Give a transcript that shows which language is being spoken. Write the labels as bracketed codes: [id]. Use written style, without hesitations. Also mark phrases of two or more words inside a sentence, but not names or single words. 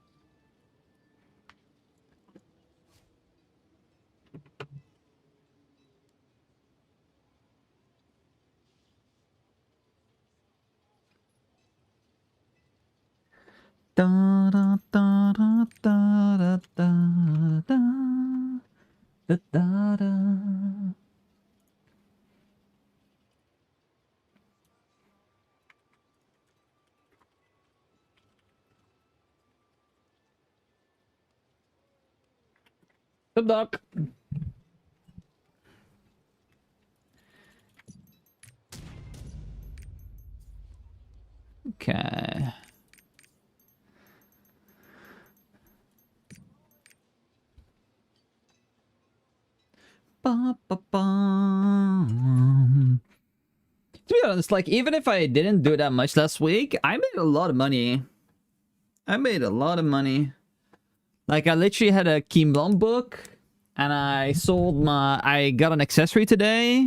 [en] Da da da da da da da da da da. Good luck. Okay. Ba, ba, bum. To be honest, like, even if I didn't do that much last week, I made a lot of money. I made a lot of money. Like, I literally had a Kimblon book, and I got an accessory today.